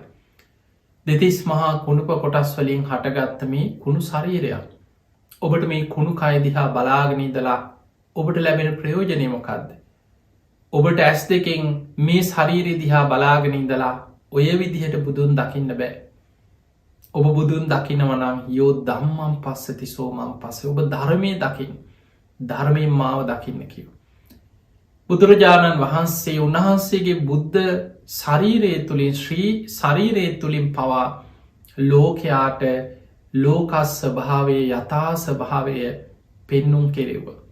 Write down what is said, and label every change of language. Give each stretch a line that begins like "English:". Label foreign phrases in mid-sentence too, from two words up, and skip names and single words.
Sinhala: දෙතිස් මහා කුණුප කොටස් වලින් හටගත්ත මේ කුණු ශරීරයක්. ඔබට මේ කුණු කය දිහා බලාගෙන ඉඳලා ඔබට ලැබෙන ප්‍රයෝජනය මොකක්ද? ඔබට ඇස් දෙකෙන් මේ ශරීරය දිහා බලාගෙන ඉඳලා ඔය විදිහට බුදුන් දකින්න බෑ. ඔබ බුදුන් දකිනව නම්
Pali: යෝ ධම්මං පස්සති සෝමං පස්සේ.
Sinhala: ඔබ ධර්මයේ දකින්න. ධර්මයෙන් මාව දකින්න කිව්වා. බුදුරජාණන් වහන්සේ උන්වහන්සේගේ බුද්ධ ශරීරය තුළින් ශ්‍රී ශරීරය තුළින් පවා ලෝකයාට ලෝකස් ස්වභාවයේ යථා ස්වභාවය පෙන්නුම් කෙරෙව්වා.